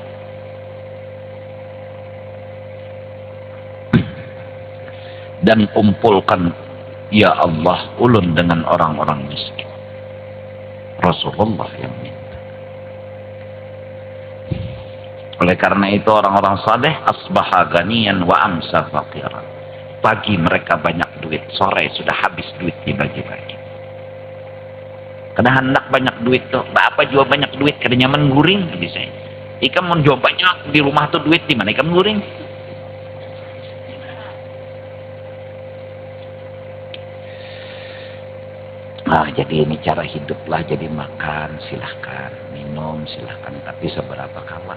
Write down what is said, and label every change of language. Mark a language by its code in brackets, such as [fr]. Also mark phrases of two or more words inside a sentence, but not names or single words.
[bjn] Dan kumpulkan [ar] يا الله [bjn] ulun dengan orang-orang miskin. Rasulullah yang minta. Oleh karena itu orang-orang saleh [ar] أصبح غنيا وأمسى فقيرا. [bjn] Pagi mereka banyak duit, sore sudah habis duit dibagi-bagi. Kada hendak banyak duit tuh, apa jual banyak duit kada nyaman guring bisa. Ikam mau jual banyak di rumah tuh duit di mana ikam guring? Nah, jadi ini cara hiduplah, jadi makan silahkan, minum silahkan, tapi seberapa kalah.